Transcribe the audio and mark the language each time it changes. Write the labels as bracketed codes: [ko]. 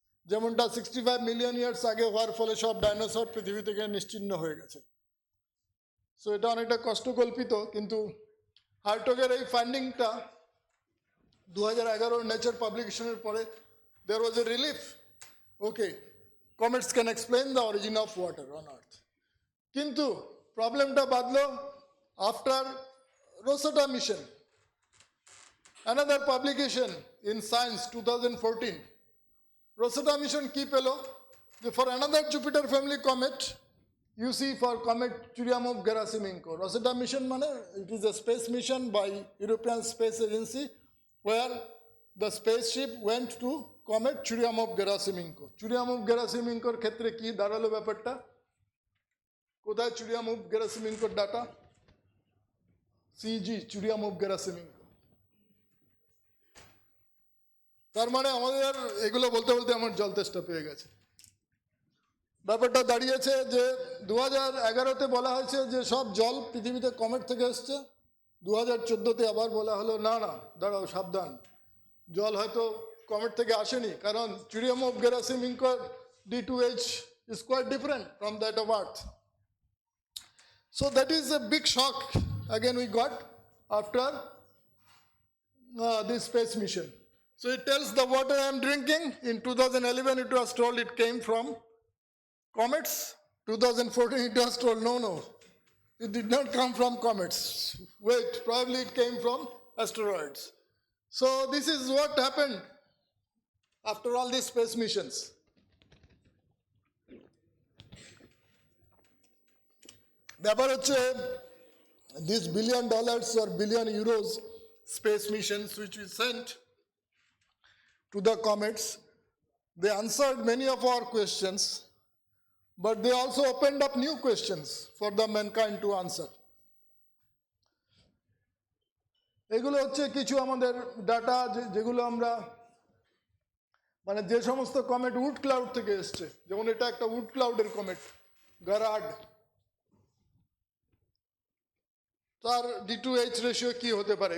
[bn] যেমনটা 65 million years আগে হওয়ার ফলে সব ডাইনোসর পৃথিবী থেকে নিশ্চিহ্ন হয়ে গেছে. সো এটা অনেকটা কষ্টকল্পিত, কিন্তু হার্টগের এই ফাইন্ডিংটা 2011 নেচার পাবলিকেশনের পরে [en] There was a relief. Okay, comets can explain the origin of water on earth. [bn] কিন্তু প্রবলেমটা বাঁধলো [en] After Rosetta mission, another publication in Science 2014. Rosetta mission [bn] কি পেল, যে [en] for another Jupiter family comet, you see for comet Churyumov-Gerasimenko. Rosetta mission মানে it is a space mission by European Space Agency where the spaceship went to comet Churyumov-Gerasimenko. [bn] Churyumov-Gerasimenkoর ক্ষেত্রে কি দাঁড়ালো ব্যাপারটা, কোথায় Churyumov-Gerasimenkoর data? CG, Churyumov-Gerasimenko. তার মানে আমাদের এগুলো বলতে বলতে আমার জল তেষ্টা পেয়ে গেছে. ব্যাপারটা দাঁড়িয়েছে যে 2011-তে বলা হয়েছে যে সব জল পৃথিবীতে কমেট থেকে এসছে. 2014-তে আবার বলা হলো না না দাঁড়াও সাবধান, জল হয়তো কমেট থেকে আসেনি, কারণ Churyumov-Gerasimenko D2H [en] is quite different from that of Earth. So that is a big shock again we got after this space mission. So it tells the water I am drinking. In 2011 it was told it came from comets. 2014 it was told no, it did not come from comets. Wait, probably it came from asteroids. So this is what happened after all these space missions. [bn] ব্যাপার হচ্ছে [en] these $1 billion or €1 billion space missions which we sent to the comets, They answered many of our questions, but they also opened up new questions for the mankind to answer. [bn] এগুলো হচ্ছে কিছু আমাদের data যেগুলো আমরা মানে যে সমস্ত comet would cloud থেকে এসছে, যেমন এটা একটা উড ক্লাউডের কমেট গারাড, তার D2H রেশিও কি হতে পারে?